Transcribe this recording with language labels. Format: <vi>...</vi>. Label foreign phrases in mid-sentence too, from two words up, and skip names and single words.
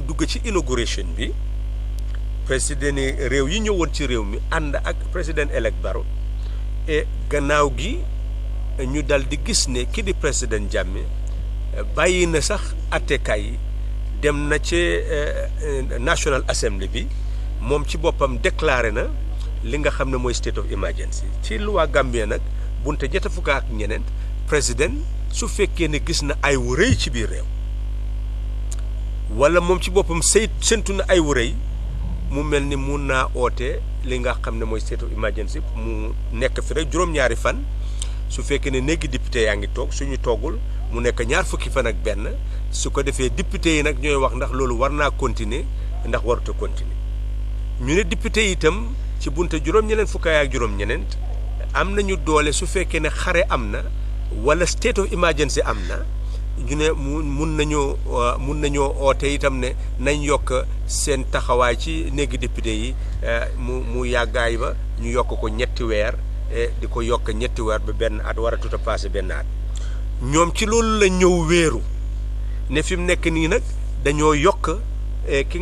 <wo>dugg ci inauguration bi président yi réew yi ñëwoon ci réew mi ànd ak président elect Barrow gannaaw gi ñu dal di gis ne ki di président Jammeh bàyyi na sax attekaay yi dem na ci National Assembly bi moom ci boppam déclaré na li nga xam ne mooy</wo> <en>state of emergency</en> <wo>ci loi Gambie nag bunte ñett fukk ak ñeneent président su fekkee ne gis na ay wu rëy ci biir réew wala moom ci boppam séntu na ay wu rëy mu mel ni mun naa oote li nga xam ne mooy</wo> <en>state of emergency</en> <wo>mu nekk fi rek juróom-ñaari fan su fekkee ne néegi député yaa ngi toog suñu toogul mu nekk ñaar fukki fan ak benn su ko defee député yi nag ñooy wax ndax loolu war naa continuer ndax warut a continuer ñu ne député yi itam ci bunte juróom-ñeneent fukkaay ak juróom-ñeneent am nañu doole su fekkee ne xare am na wala</wo> <en>state of emergency</en> <wo>am na ñu ne mun nañoo oote itam ne nañ yokk seen taxawaay ci néegi député yi mu yàggaay ba ñu yokk ko ñetti weer di ko yokk ñetti weer ba benn at war a tuta passé benn at ñoom ci loolu la ñëw wéeru ne fi mu nekk nii nag dañoo yokk ki</wo>